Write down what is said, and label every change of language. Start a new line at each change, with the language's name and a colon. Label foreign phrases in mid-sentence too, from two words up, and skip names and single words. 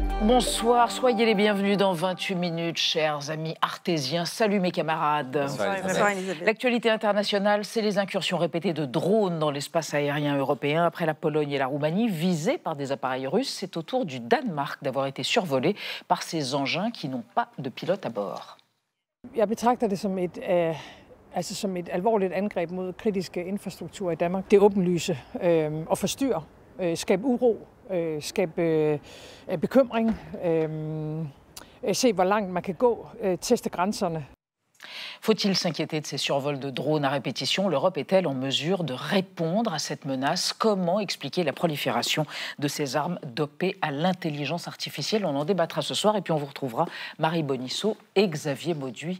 French: Bonsoir, soyez les bienvenus dans 28 minutes, chers amis artésiens. Salut mes camarades. Bonsoir, Elisabeth. L'actualité internationale, c'est les incursions répétées de drones dans l'espace aérien européen. Après la Pologne et la Roumanie, visées par des appareils russes, c'est au tour du Danemark d'avoir été survolé par ces engins qui n'ont pas de pilote à bord.
Danish: Jeg betragter det som et alvorligt angreb mod kritiske infrastrukturer i Danmark. Det åbenlyse og forstyrre, skabe uro, skabe bekymring, se hvor langt man kan gå, teste grænserne.
French: Faut-il s'inquiéter de ces survols de drones à répétition? L'Europe est-elle en mesure de répondre à cette menace? Comment expliquer la prolifération de ces armes dopées à l'intelligence artificielle? On en débattra ce soir et puis on vous retrouvera Marie Bonisseau et Xavier Mauduit.